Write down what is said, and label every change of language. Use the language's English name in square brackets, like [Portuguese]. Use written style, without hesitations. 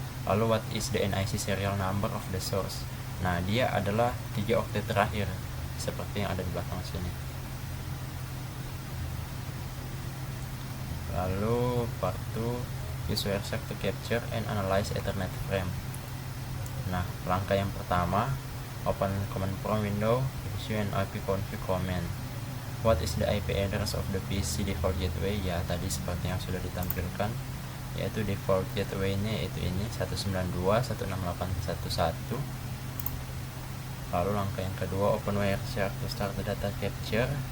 [English] Lalu what is the NIC serial number of the source? [Indonesian] Nah, dia adalah 3 oktet terakhir seperti yang ada di belakang sini. [English] Lalu part 2, use WireShark to capture and analyze Ethernet frame. [Indonesian] Nah, langkah yang pertama, [English] open command prompt window, issue an ipconfig command. What is the IP address of the PC default gateway? [Indonesian] Ya, tadi seperti yang sudah ditampilkan, yaitu default gateway-nya yaitu ini 192.168.1.1. Lalu langkah yang kedua, [English] open WireShark to start the data capture.